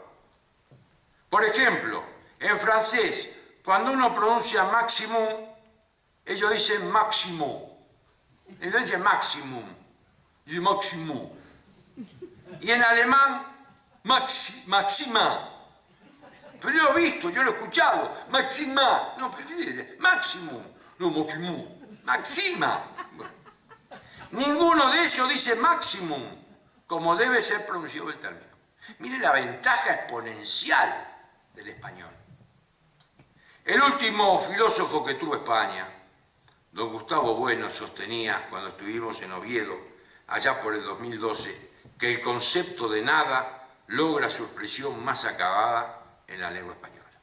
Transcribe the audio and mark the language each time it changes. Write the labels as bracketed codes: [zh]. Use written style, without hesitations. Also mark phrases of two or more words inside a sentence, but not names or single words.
[es] Por ejemplo, en francés, cuando uno pronuncia maximum, ellos dicen máximo, ellos dicen maximum, y maximum. Y en alemán, maxima. Pero yo lo he visto, yo lo he escuchado, maxima, no, pero dice maximum, no, maximum, maxima. Bueno. Ninguno de ellos dice maximum, como debe ser pronunciado el término. Mire la ventaja exponencial del español. El último filósofo que tuvo España, don Gustavo Bueno, sostenía cuando estuvimos en Oviedo, allá por el 2012, que el concepto de nada logra su expresión más acabada en la lengua española.